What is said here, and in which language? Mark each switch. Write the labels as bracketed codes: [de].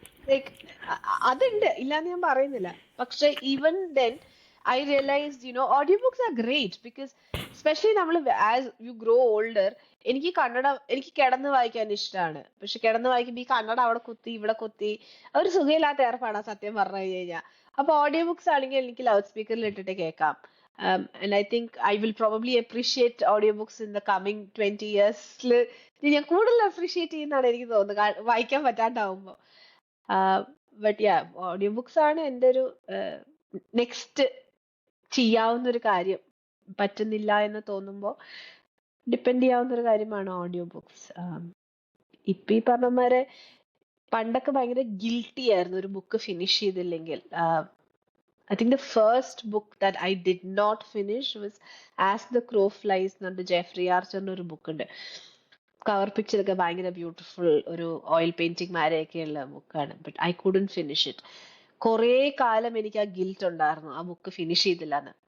[en] like [ml] അതുണ്ട്, ഇല്ലാന്ന് ഞാൻ പറയുന്നില്ല. പക്ഷെ [en] Even then I realised audio books are great because specially നമ്മൾ as you grow older. [ml] എനിക്ക് കന്നഡ, എനിക്ക് കിടന്ന് വായിക്കാൻ ഇഷ്ടമാണ്. പക്ഷെ കിടന്ന് വായിക്കുമ്പോൾ ഈ കന്നഡ അവിടെ കുത്തി ഇവിടെ കുത്തി ഒരു സുഖമില്ലാത്ത ഏർപ്പാടാ സത്യം പറഞ്ഞു കഴിഞ്ഞാൽ. അപ്പൊ ഓഡിയോ ബുക്സ് ആണെങ്കിൽ എനിക്ക് ലൗഡ് സ്പീക്കറിൽ ഇട്ടിട്ട് കേൾക്കാം. [en] And I think I will probably appreciate audiobooks in the coming 20 years. [ml] ഞാൻ കൂടുതൽ അപ്രീഷിയേറ്റ് ചെയ്യുന്നതാണ് എനിക്ക് തോന്നുന്നത് വായിക്കാൻ പറ്റാണ്ടാവുമ്പോ. ബട്ട് യാ, ഓഡിയോ ബുക്സ് ആണ് എൻ്റെ ഒരു നെക്സ്റ്റ് ചെയ്യാവുന്ന ഒരു കാര്യം. പറ്റുന്നില്ല എന്ന് തോന്നുമ്പോൾ ഡിപ്പെൻഡ് ചെയ്യാവുന്ന ഒരു കാര്യമാണ് ഓഡിയോ ബുക്സ്. ഇപ്പൊ ഈ പറഞ്ഞമാരെ പണ്ടൊക്കെ ഭയങ്കര ഗിൽട്ടി ആയിരുന്നു ഒരു ബുക്ക് ഫിനിഷ് ചെയ്തില്ലെങ്കിൽ. [en] I think the first book that I did not finish was As the Crow Flies [ml] എന്നുണ്ട് ജെഫ്രി ആർച്ചറിന്റെ ഒരു ബുക്ക് ഉണ്ട്. കവർ പിക്ചർ ഒക്കെ ഭയങ്കര ബ്യൂട്ടിഫുൾ, ഒരു ഓയിൽ പെയിന്റിംഗ് മാരെയൊക്കെയുള്ള ബുക്കാണ്. [en] But I couldn't finish it. [ml] കുറേ കാലം എനിക്ക് ആ ഗിൽറ്റ് ഉണ്ടായിരുന്നു ആ ബുക്ക് ഫിനിഷ് ചെയ്തില്ല എന്ന്.